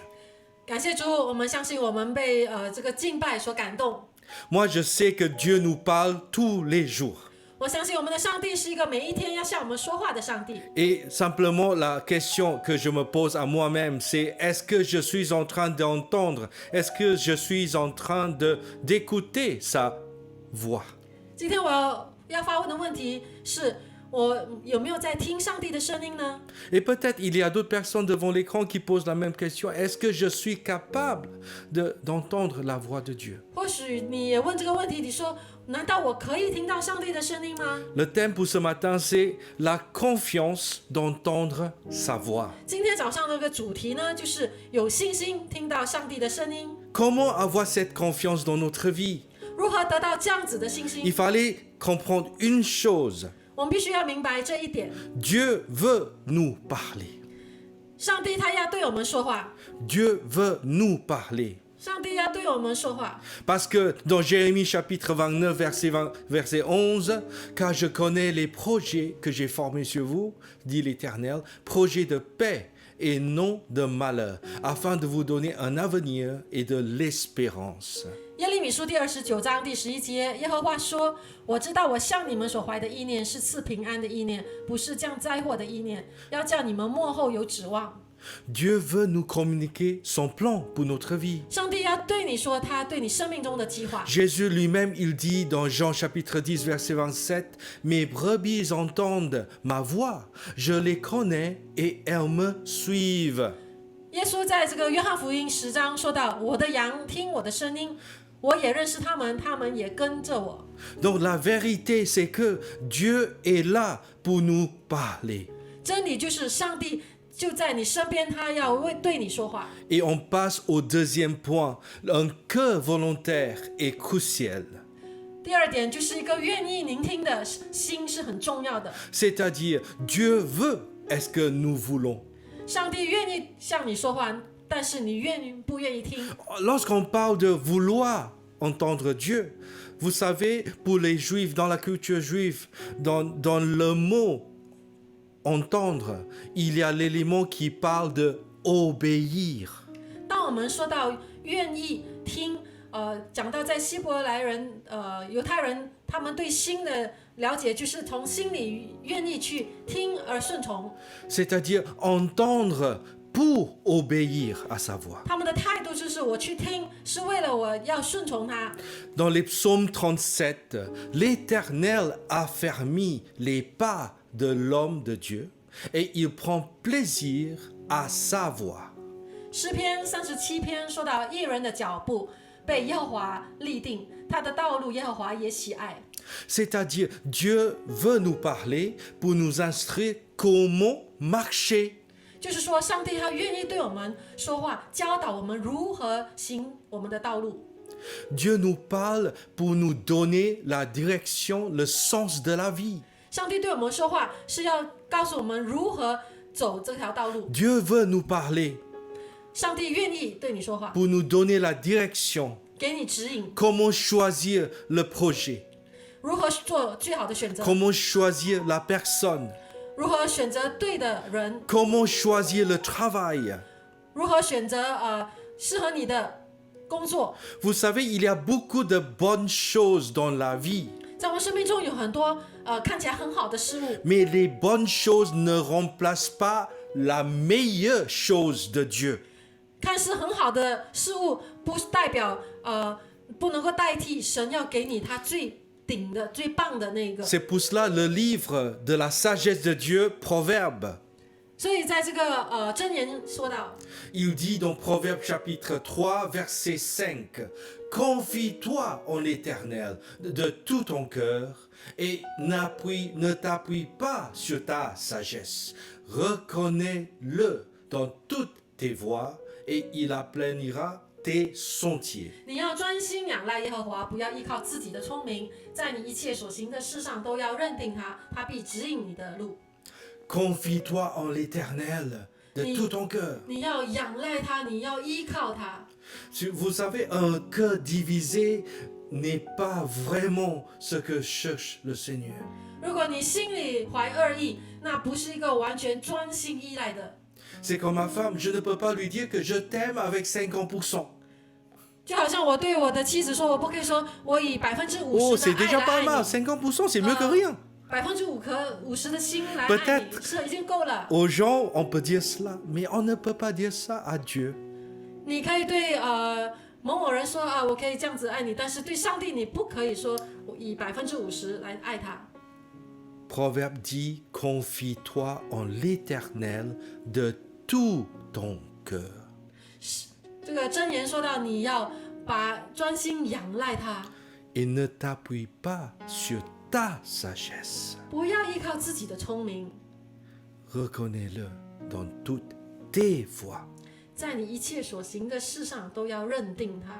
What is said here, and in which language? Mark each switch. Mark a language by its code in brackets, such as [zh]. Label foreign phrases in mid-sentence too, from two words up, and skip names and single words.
[zh] 感谢主，我们相信我们被这个敬拜所感动。 [fr] Moi, je sais que Dieu nous parle tous les jours. [zh] 我相信我们的上帝是一个每一天要向我们说话的上帝。 [fr] Et simplement, la question que je me pose à moi-même, c'est est-ce que je suis en train d'entendre, est-ce que je suis en train d'écouter sa voix? [zh] 今天我要发问的问题是，我有没有在听上帝的声音呢？ [fr] Et peut-être il y a d'autres personnes devant l'écran qui posent la même question. Est-ce que je suis capable d'entendre la voix de Dieu? [zh] 或许你也问这个问题，你说，难道我可以听到上帝的声音吗？ [fr] Le thème pour ce matin, c'est la confiance d'entendre sa voix. [zh] 今天早上这个主题呢，就是有信心听到上帝的声音。 [fr] Comment avoir cette confiance dans notre vie? [zh] 如何得到这样子的信 [fr] Il [zh] 心？ [fr] fallait comprendre une chose. [zh] 我们必须要明白这一点： [fr] Dieu veut nous parler. [zh] 上帝他要对我们说话， [fr] Dieu veut nous parler. [zh] 上帝要对我们说话。 [fr] Parce que dans Jérémie chapitre 29, verset 11, car je connais les projets que j'ai formés sur vous, dit l'Éternel, projets de paix et non de malheur, afin de vous donner un avenir et de l'espérance. [zh] 耶利米书第29章第11节，耶和华说：“我知道我向你们所怀的意念是赐平安的意念，不是降灾祸的意念，要叫你们末后有指望。” [fr] Dieu veut nous communiquer son plan pour notre vie. [zh] 上帝要对你说他对你生命中的计划。 [fr] Jésus lui-même, il dit dans Jean chapitre 10, verset 27, « Mes brebis entendent ma voix, je les connais et elles me suivent. » [zh] 耶稣在这个约翰福音10章说到：“我的羊听我的声音，我也认识他们，他们也跟着我。” [fr] Donc la vérité, c'est que Dieu est là pour nous parler. [zh] 真理就是上帝就在你身边，他要对你说话。 [fr] Et on passe au deuxième point, un cœur volontaire est crucial. [zh] 第二点就是一个愿意聆听的心是很重要的。 [fr] C'est-à-dire, Dieu veut, est-ce que nous voulons? [zh] 上帝愿意向你说话，但是你不愿意听？ [fr] Lorsqu'on parle de vouloir entendre Dieu, vous savez, pour les Juifs, dans la culture juive, dans le mot entendre, il y a l'élément qui parle de obéir. [zh] 当我们说到愿意听，讲到在希伯来人、犹太人，他们对心的了解，就是从心里愿意去听而顺从。 [fr] C'est-à-dire entendre pour obéir à sa voix. [zh] 他们的态度就是我去听，是为了我要顺从他。 [fr] Dans les psaumes 37, l'Éternel affermit les pas de l'homme de Dieu et il prend plaisir à sa voix. [zh] 诗篇37篇说到义人的脚步被耶和华立定，他的道路耶和华也喜爱。 [fr] C'est-à-dire, Dieu veut nous parler pour nous instruire comment marcher. [zh] 就是说，上帝他愿意对我们说话，教导我们如何行我们的道路。 [fr] Dieu nous parle pour nous donner la direction, le sens de la vie. [zh] 上帝对我们说话，是要告诉我们如何走这条道路。 [fr] Dieu veut nous parler [zh] 上帝愿意对你说话， [fr] pour nous donner la direction, [zh] 给你指引， [fr] comment choisir le projet, [zh] 如何做最好的选择， [fr] comment choisir la personne, [zh] 如何选择对的人， [fr] comment choisir le travail. [zh] 如何选择适合你的工作。 [fr] Vous savez, il y a beaucoup de bonnes choses dans la vie, [zh] 在我们生命中有很多看起来很好的事物， [fr] mais les bonnes choses ne remplacent pas la meilleure chose de Dieu. [zh] 看似很好的事物，不代表不能够代替神要给你他最顶的、最棒的那个。 [fr] C'est pour cela le livre de la sagesse de Dieu, Proverbe. [zh] 所以在这个箴言说到， [fr] Il dit dans Proverbe chapitre 3, verset 5, Confie-toi en l'Éternel de tout ton cœur et ne t'appuie pas sur ta sagesse. Reconnais-le dans toutes tes voies et il aplanira tes sentiers. [zh] 你要专心仰赖耶和华，不要依靠自己的聪明，在你一切所行的事上都要认定他，他必指引你的路。 [fr] Confie-toi en l'Éternel de tout ton cœur. [zh] 你要仰赖他，你要依靠他。 [fr] Vous savez, un cœur divisé n'est pas vraiment ce que cherche le Seigneur. [zh] 如果你心里怀恶意，那不是一个完全专心依赖的。 [fr] C'est comme ma femme, je ne peux pas lui dire que je t'aime avec 50%. [zh] 就好像我对我的妻子说，我不可以说我以 [fr] Oh, [zh] 50%的 [fr] c'est [zh] 爱 [fr] déjà [zh] 来 [fr] pas [zh] 爱 [fr] mal. [zh] 你， [fr] 50%, c'est mieux que rien. [zh] 50% 的心来爱 [fr] Peut-être [zh] 你，是已经够了。 [fr] aux gens, on peut dire cela, mais on ne peut pas dire ça à Dieu. [zh] 你可以对某某人说啊，我可以这样子爱你，但是对上帝你不可以说我以50%来爱他。 [fr] Proverbe dit, confie-toi en l'Éternel de tout ton cœur. [zh] 这个箴言说到，你要把专心仰赖他， [fr] Et ne t'appuie pas sur ta sagesse. [zh] 不要依靠自己的聪明， [fr] Reconnais-le dans toutes tes voies. [zh] 在你一切所行的事上都要认定他，